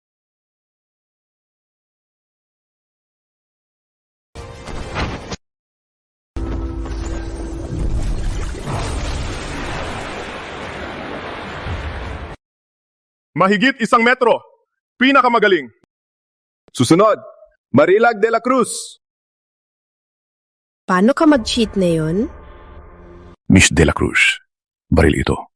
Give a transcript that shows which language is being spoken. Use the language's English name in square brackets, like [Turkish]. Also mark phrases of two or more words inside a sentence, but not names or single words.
[Filipino] Mahigit 1 metro. Pinakamagaling. Susunod, Marilag de la Cruz. Paano ka mag-cheat na yun? Miss De La Cruz, baril ito.